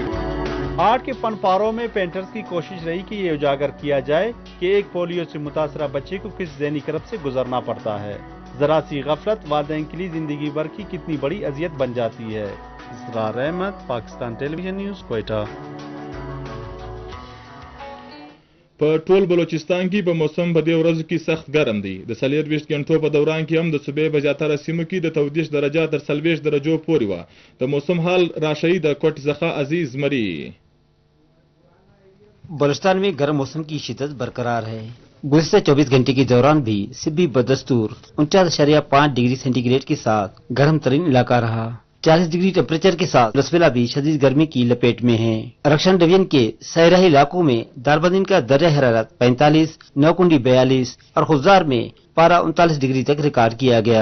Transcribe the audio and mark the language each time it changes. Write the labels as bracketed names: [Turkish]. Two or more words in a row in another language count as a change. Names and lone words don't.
[Urdu] آرٹ کے فن پاروں میں پینٹرز کی کوشش رہی کہ یہ اجاگر کیا جائے کہ ایک پولیو سے متاثرہ بچے کو کس ذہنی کرب سے گزرنا پڑتا ہے. ذرا سی غفلت والدین کے لیے زندگی بھر کی کتنی بڑی اذیت بن جاتی ہے. اسرار احمد، پاکستان ٹیلی ویژن نیوز، کوئٹہ. [Pashto] په ټول بلوچستان کې په موسم په دې ورځو کې سخت ګرم دی. د 24 غنټو په دوران کې هم د صوبې په زیاتره سیمو کې د 24 درجه تر 40 درجو پورې و. د موسم حال راشي د کوټ څخه عزیز مری. [Urdu] بلوچستان میں گرم موسم کی شدت برقرار ہے. گزشتہ 24 گھنٹے کے دوران بھی سبی بدستور 49.5 ڈگری سینٹی گریڈ کے ساتھ گرم ترین علاقہ رہا. 40 ڈگری ٹمپریچر کے ساتھ لسفیلہ بھی شدید گرمی کی لپیٹ میں ہے. رخشان ڈویژن کے صحرائی علاقوں میں دالبندین کا درجہ حرارت 45، نوکنڈی 42 اور خضدار میں پارہ 39 ڈگری تک ریکارڈ کیا گیا.